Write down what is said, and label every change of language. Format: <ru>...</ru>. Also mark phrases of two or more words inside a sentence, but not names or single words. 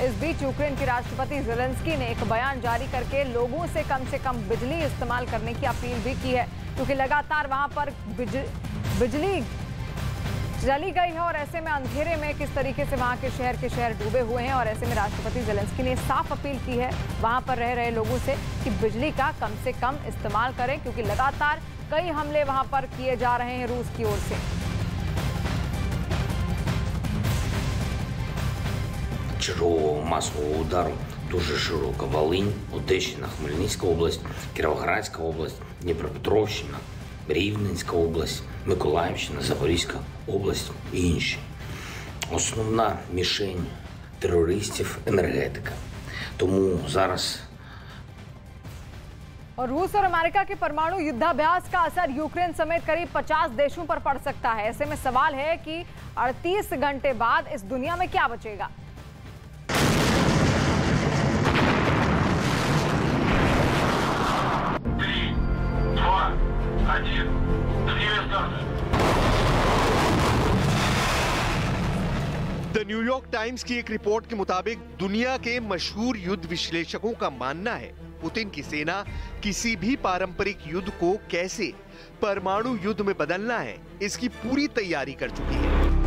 <hi>इस बीच यूक्रेन के राष्ट्रपति ज़ेलेंस्की ने एक बयान जारी करके लोगों से कम बिजली इस्तेमाल करने की अपील भी की है, क्योंकि लगातार वहां पर बिजली चली गई है और ऐसे में अंधेरे में किस तरीके से वहां के शहर डूबे हुए हैं। और ऐसे में राष्ट्रपति ज़ेलेंस्की ने साफ अपील की है वहां पर रह रहे लोगों से कि बिजली का कम से कम इस्तेमाल करें, क्योंकि लगातार कई हमले वहां पर किए जा रहे हैं रूस की ओर से।</hi> <uk>Чергового масового удару дуже широка Волинь, Одещина, Хмельницька область, Кіровоградська область, Дніпропетровщина, Рівненська область, Миколаївщина, Запорізька область і інші. Основна мішень терористів – енергетика. Тому зараз</uk> <hi>और रूस और अमेरिका के परमाणु युद्धाभ्यास का असर यूक्रेन समेत करीब 50 देशों पर पड़ सकता है। ऐसे में सवाल है कि 38 घंटे बाद इस दुनिया में क्या बचेगा। द न्यूयॉर्क टाइम्स की एक रिपोर्ट के मुताबिक दुनिया के मशहूर युद्ध विश्लेषकों का मानना है पुतिन की सेना किसी भी पारंपरिक युद्ध को कैसे परमाणु युद्ध में बदलना है इसकी पूरी तैयारी कर चुकी है।</hi>